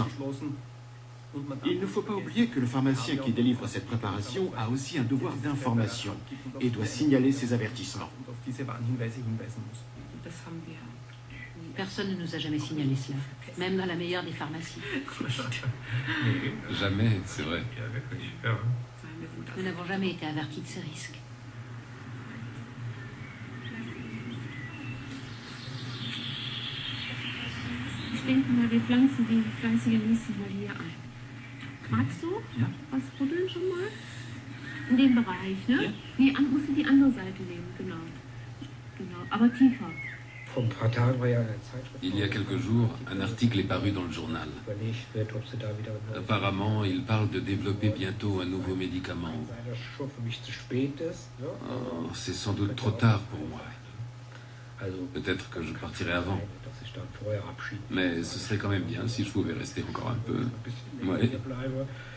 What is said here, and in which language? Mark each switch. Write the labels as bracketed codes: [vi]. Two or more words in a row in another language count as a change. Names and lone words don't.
[fr] Il ne faut pas oublier que le pharmacien qui délivre cette préparation a aussi un devoir d'information et doit signaler ses avertissements. Personne ne nous a jamais signalé cela, même dans la meilleure des pharmacies. Jamais, c'est vrai. Nous n'avons jamais été avertis de ces risques. [de] Ich denke mal, wir pflanzen die fleißige Lucy mal hier ein. Magst du was rütteln schon mal? In dem Bereich, ne? Ja. Nee, musst du die andere Seite nehmen, genau. Genau, aber tiefer. [fr] Il y a quelques jours, un article est paru dans le journal. Apparemment, il parle de développer bientôt un nouveau médicament. Oh, c'est sans doute trop tard pour moi. Peut-être que je partirai avant. Mais ce serait quand même bien si je pouvais rester encore un peu.